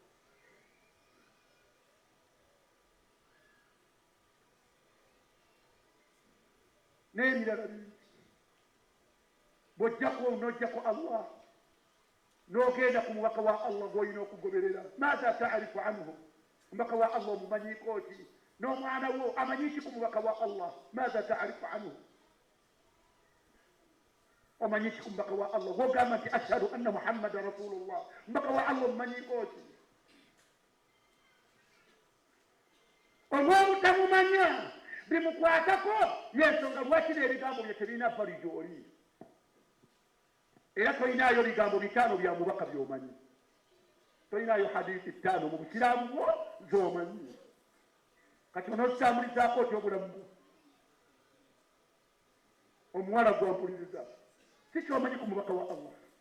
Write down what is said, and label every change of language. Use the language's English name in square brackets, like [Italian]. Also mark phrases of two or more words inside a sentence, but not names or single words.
[Ganda] n'ebirala bingi bw'ojjako n'ojjako allah n'ogenda ku mubaka wa allah gw'olina okugoberera [Arabic] ماذا تعرف عنه [Ganda] mubaka wa allah omumanyiiko ki n'omwana wo amanyiki ku mubaka wa allah [Arabic] ماذا تعرف عنه [Ganda] omanyiki ku mubaka wa allah gw'ogamba nti [Arabic] أشهد أن محمدا رسول الله [Ganda] mubaka wa allah omumanyiiko ki olw'obutamumanya bimukwatako yensonga lwaki n'ebigambo bye tebirina vali gy'oli era tolinaayo bigambo bitaano bya mubaka by'omanyi tolinaayo hadiisi ttaano mu busiraamu bwo z'omanyi kati onozitambulizako otya obulamu bwo omuwala gwampuliriza si kyomanyi ku mubaka wa allah